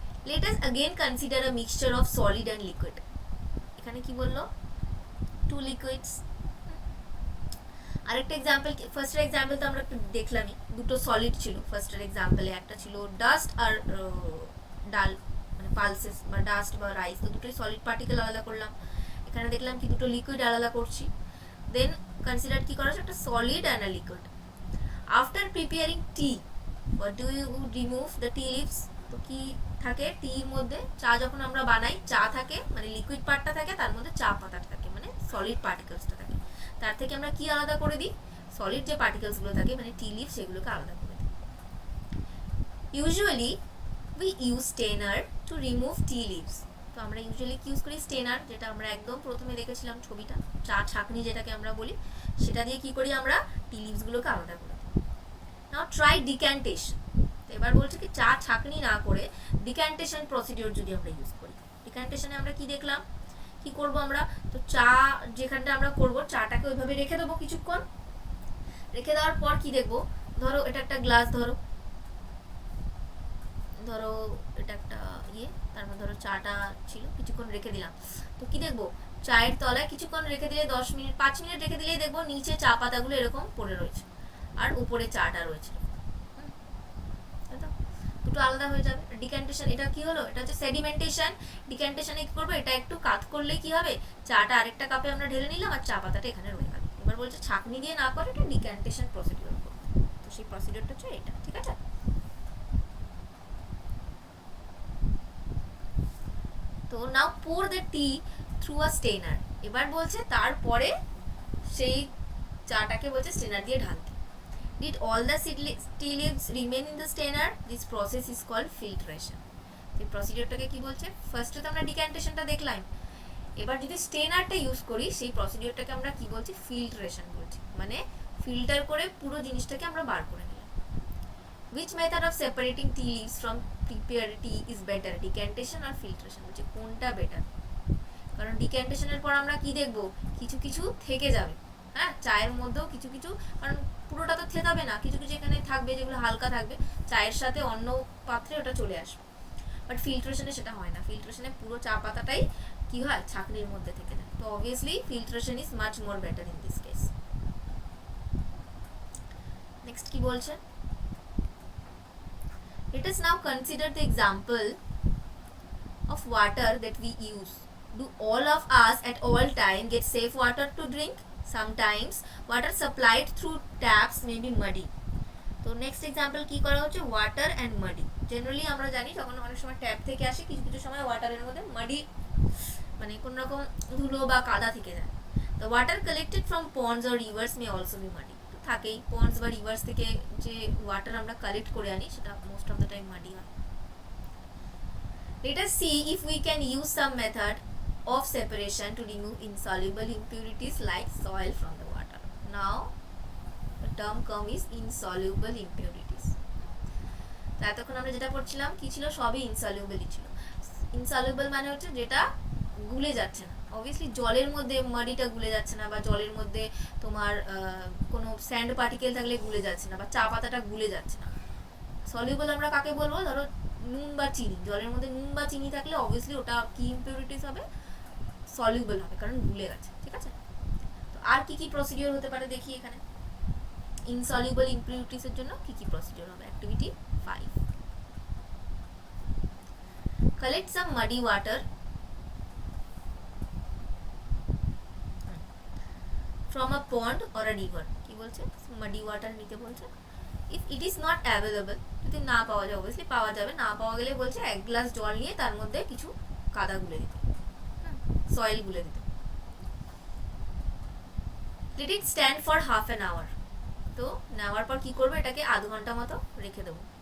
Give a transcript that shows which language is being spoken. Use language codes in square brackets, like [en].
[en] Let us again consider a mixture of solid and liquid. [bn] এখানে কি বললো? [en] Two liquids. [bn] আরেকটা এক্সাম্পল, ফার্স্টের এক্সাম্পল তো আমরা একটু দেখলামই, দুটো সলিড ছিল ফার্স্টের এক্সাম্পলে, একটা ছিল ডাস্ট আর ডাল, মানে পালসেস বা ডাস্ট বা রাইস, তো দুটোই সলিড পার্টিকেল আলাদা করলাম। এখানে দেখলাম কি দুটো লিকুইড আলাদা করছি। দেন কনসিডার কি করা হচ্ছে? [en] একটা solid and a liquid. After preparing tea, what do you remove the tea leaves? [bn] তো কি থাকে টির মধ্যে? চা যখন আমরা বানাই, চা থাকে, মানে লিকুইড পার্টটা থাকে, তার মধ্যে চা পাতা থাকে, মানে সলিড পার্টিকেলসটা থাকে। তার থেকে আমরা কি আলাদা করে দিই? সলিড যে পার্টিকেলসগুলো থাকে, মানে টি লিভ, সেগুলোকে আলাদা করে দিই। [en] Usually we use strainer to remove tea leaves. [bn] তো আমরা ইউজুয়ালি কি ইউজ করি? স্টেনার, যেটা আমরা একদম প্রথমে দেখেছিলাম ছবিটা, চা ছাঁকনি যেটাকে আমরা বলি, সেটা দিয়ে কি করি আমরা? টি লিভসগুলোকে আলাদা করে দিই। [en] Now try decantation. [bn] এবার বলছে কি চা ছাঁকনি না করে ডিক্যান্টেশন প্রসিডিওর যদি আমরা ইউজ করি। ডিক্যান্টেশনে আমরা কি দেখলাম, কি করব আমরা? তো চা যেখানটা আমরা করব, চাটাকে ওইভাবে রেখে দেবো কিছুক্ষণ। রেখে দেওয়ার পর কি দেখবো? ধরো এটা একটা গ্লাস, ধরো এটা একটা তারপর ধরো চাটা ছিল, কিছুক্ষণ রেখে দিলাম, তো কি দেখবো? চায়ের তলায় কিছুক্ষণ রেখে দিলে, 10 মিনিট 5 মিনিট রেখে দিলেই দেখবো নিচে চা পাতাগুলো এরকম পড়ে রয়েছে আর উপরে চাটা রয়েছে, দুটো আলাদা হয়ে যাবে। ডিক্যান্টেশন, এটা কি হলো? এটা হচ্ছে সেডিমেন্টেশন। ডিক্যান্টেশনে কি করবো? এটা একটু কাত করলেই কি হবে? চাটা আরেকটা কাপে আমরা ঢেলে নিলাম আর চা পাতাটা এখানে রয়ে গেল। এবার বলছে ছাঁকনি দিয়ে না করে এটা ডিক্যান্টেশন প্রসিডিওর করতে, তো সেই প্রসিডিওরটা হচ্ছে এটা, ঠিক আছে? [en] তো now pour the tea through a strainer. [bn] এবার বলছে তারপরে সেই চাটাকে বলছে স্টেনার দিয়ে ঢালতে। [en] Did all the tea leaves remain in the strainer? This process is called filtration. [bn] এই প্রসিডিওরটাকে কি বলছে? ফার্স্টে তো আমরা ডিক্যান্টেশনটা দেখলাম, এবার যদি স্টেনারটা ইউজ করি, সেই প্রসিডিওরটাকে আমরা কি বলছি? ফিল্ট্রেশন বলছি, মানে ফিল্টার করে পুরো জিনিসটাকে আমরা বার করে নিলাম। [en] Which method of separating tea leaves from prepared tea is better, decantation or filtration? [bn] বলছে কোনটা বেটার? কারণ ডিক্যান্টেশনের পর আমরা কি দেখব? কিছু কিছু থেকে যাবে, হ্যাঁ, চায়ের মধ্যেও কিছু কিছু, কারণ পুরোটা তো থেতাবে না, কিছু কিছু এখানে থাকবে যেগুলো হালকা থাকবে, চায়ের সাথে অন্য পাত্রে ওটা চলে আসবে। বাট ফিল্ট্রেশনে সেটা হয় না, ফিল্ট্রেশনে পুরো চা পাতাটাই কি হয়, ছাঁকনির মধ্যে থেকে যায়। [en] তো obviously filtration is much more better in this case. [bn] Next কি বলছে, [en] let us now consider the example of water that we use. Do all of us at all time get safe water to drink? Sometimes water supplied through taps may be muddy. [bn] তো next example কি করা হচ্ছে, water and muddy. Generally আমরা জানি যখন অনেক সময় tap থেকে আসে, কিছু কিছু সময় ওয়াটারের মধ্যে মাডি মানে কোন রকম ধুলো বা কাদা থেকে যায়। তো [en] Water collected from ponds or rivers may also be muddy. [bn] তো থাকেই, পন্ডস বা রিভার্স থেকে যে ওয়াটার আমরা কালেক্ট করে আনি সেটা most of the time muddy হয়। [en] Let us see if we can use some method of separation to remove insoluble impurities like soil from the water. Now the term come is insoluble impurities. [bn] তো এতক্ষণ আমরা যেটা পড়ছিলাম কি ছিল, সবই ইনসলিউবলই ছিল। ইনসলিউবল মানে হচ্ছে যেটা গুলে যাচ্ছে না। অবভিয়াসলি জলের মধ্যে মাটিটা গুলে যাচ্ছে না, বা জলের মধ্যে তোমার কোনো স্যান্ড পার্টিকেল থাকলে গুলে যাচ্ছে না, বা চা পাতাটা গুলে যাচ্ছে না। সলিউবল আমরা কাকে বলবো, ধরো নুন বা চিনি, জলের মধ্যে নুন বা চিনি থাকলে অবভিয়াসলি ওটা কি ইম্পিউরিটিস হবে, সলিউবল হবে, কারণ গুলে গেছে। ঠিক আছে, তো আর কি কি প্রসিডিওর হতে পারে দেখি এখানে, ইনসলিউবল ইম্পিউরিটিসের জন্য কি কি প্রসিডিওর হবে। [en] Activity 5, collect some muddy water from a pond or a river। [bn] কি বলছে, মাডি ওয়াটার নিতে বলছে। [en] if it is not available, [bn] যদি না পাওয়া যায়, অবভিয়াসলি পাওয়া যাবে, না পাওয়া গেলে বলছে 1 গ্লাস জল নিয়ে তার মধ্যে কিছু কাদা গুলে দিতে, সয়েল গুলে দিতে। [en] let it stand for half an hour। [bn] তো নেওয়ার পর কি করবে, এটাকে আধ ঘন্টা মতো রেখে দেবো।